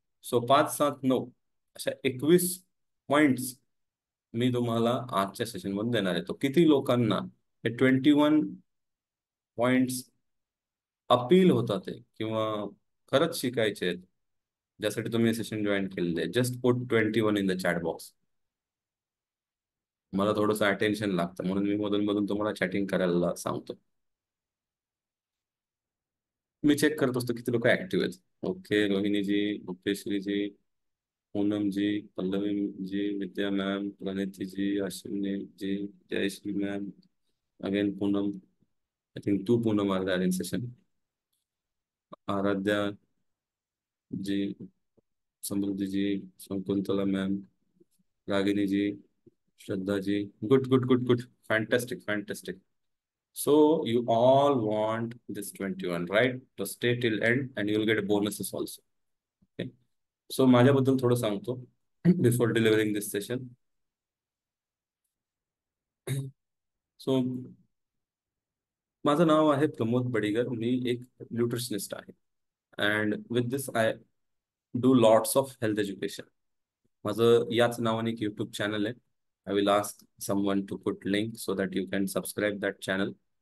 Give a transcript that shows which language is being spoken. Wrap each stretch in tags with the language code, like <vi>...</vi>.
<mr>So 5, 7, 9 अशा 21 points मी तुम्हाला आजच्या सेशन मध्ये देणार आहे. तो किती लोकांना हे 21 पॉइंट्स अपील होतात आहे किंवा खरंच शिकायचे आहेत, ज्यासाठी तुम्ही हे सेशन जॉईन केलेले आहे,</mr> <en>Just put 21 in the chat box.</en> <mr>मला थोडंसं अटेन्शन लागतं म्हणून मी मधून मधून तुम्हाला चॅटिंग करायला सांगतो. मी चेक करत असतो किती लोक ऍक्टिव्ह आहेत.</mr> <en>Okay, Rohiniji, गुप्तेश्वरीजी, Poonam G, Pallavi ji, Vidya ma'am, प्रणिति G, Ashwini ji, Jayashree ma'am, again Poonam. I think 2 Poonam R there in session. Aaradhya G, Samriddhi G, Shakuntala ma'am, Ragini G, Shraddha ji. Good good good good, fantastic fantastic. So you all want this 21, right? To stay till end and you'll get bonuses also. Okay. So</en> <mr>माझ्याबद्दल थोडं सांगतो</mr> <en>before delivering this session.</en> <mr>So माझं नाव आहे प्रमोद बडिगर. मी एक nutritionist आहे.</mr> <en>And with this I do lots of health education.</en> <mr>माझं याच नावाने एक यूट्यूब चॅनल आहे.</mr> <en>I will ask someone to put link so that you can subscribe that channel.</en>